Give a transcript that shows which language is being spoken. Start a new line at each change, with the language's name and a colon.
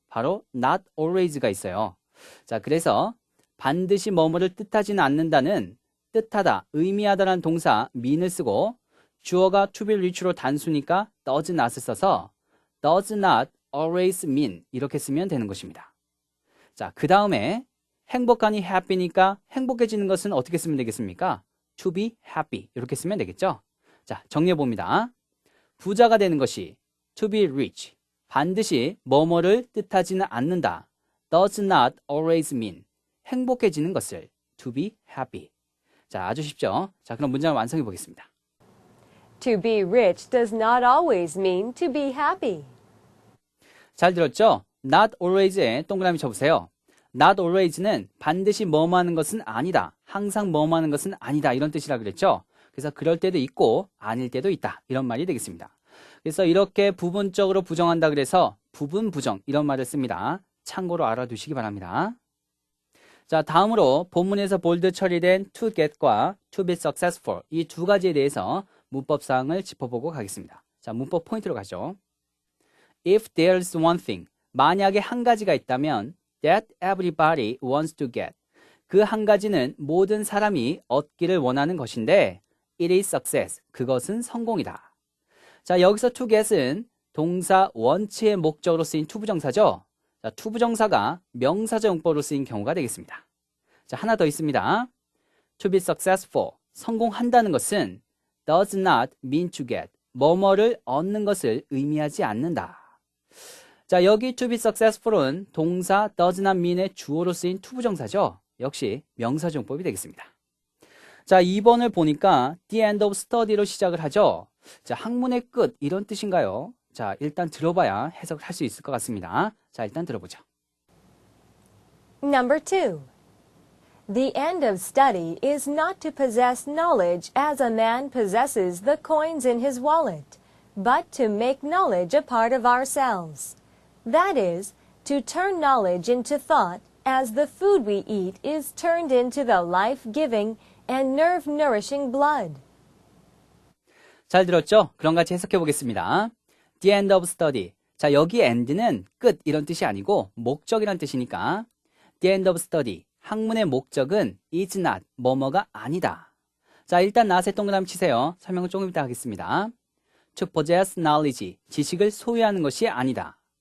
Korean: 바로
English: not always
Korean: 가 있어요. 자, 그래서 반드시 뭐뭐를 뜻하지는 않는다는 뜻하다, 의미하다라는 동사 mean을 쓰고 주어가
English: to be rich
Korean: 로 단수니까 does not을 써서
English: does not always mean
Korean: 이렇게 쓰면 되는 것입니다. 자, 그 다음에 행복하니 happy니까 행복해지는 것은 어떻게 쓰면 되겠습니까?
English: to be happy
Korean: 이렇게 쓰면 되겠죠? 자, 정리해 봅니다. 부자가 되는 것이
English: to be rich
Korean: 반드시 뭐뭐를 뜻하지는 않는다.
English: does not always mean
Korean: 행복해지는 것을
English: to be happy.
Korean: 자, 아주 쉽죠? 자, 그럼 문장을 완성해 보겠습니다.
English: To be rich does not always mean to be happy.
Korean: 잘 들었죠?
English: not always
Korean: 에 동그라미 쳐보세요. not always는 반드시 뭐뭐 하는 것은 아니다. 항상 뭐뭐 하는 것은 아니다. 이런 뜻이라 그랬죠? 그래서 그럴 때도 있고 아닐 때도 있다. 이런 말이 되겠습니다. 그래서 이렇게 부분적으로 부정한다 그래서 부분 부정 이런 말을 씁니다. 참고로 알아두시기 바랍니다. 자, 다음으로 본문에서 볼드 처리된 to get과
English: to be successful
Korean: 이 두 가지에 대해서 문법사항을 짚어보고 가겠습니다. 자, 문법 포인트로 가죠.
English: If there's one thing,
Korean: 만약에 한 가지가 있다면
English: that everybody wants to get.
Korean: 그 한 가지는 모든 사람이 얻기를 원하는 것인데
English: it is success.
Korean: 그것은 성공이다. 자, 여기서
English: to get
Korean: 은 동사 원치의 목적으로 쓰인 투부정사죠. 자, 투부정사가 명사적 용법으로 쓰인 경우가 되겠습니다. 자, 하나 더 있습니다.
English: To be successful,
Korean: 성공한다는 것은
English: does not mean to get,
Korean: 뭐뭐를 얻는 것을 의미하지 않는다. 자, 여기
English: to be successful
Korean: 은 동사
English: does not mean
Korean: 의 주어로 쓰인 투부정사죠. 역시 명사적 용법이 되겠습니다. 자, 2번을 보니까
English: the end of study
Korean: 로 시작을 하죠. 자, 학문의 끝 이런 뜻인가요? 자, 일단 들어봐야 해석을 할 수 있을 것 같습니다. 자, 일단 들어보죠.
English: Number 2. The end of study is not to possess knowledge as a man possesses the coins in his wallet, but to make knowledge a part of ourselves. That is, to turn knowledge into thought as the food we eat is turned into the life-giving and nerve-nourishing blood.
Korean: 잘 들었죠? 그럼 같이 해석해 보겠습니다.
English: The end of study.
Korean: 자, 여기 end는 끝 이런 뜻이 아니고 목적이란 뜻이니까
English: the end of study.
Korean: 학문의 목적은
English: is not,
Korean: 뭐뭐가 아니다. 자, 일단 not에 동그라미 치세요. 설명을 조금 이따 하겠습니다.
English: To possess knowledge,
Korean: 지식을 소유하는 것이 아니다.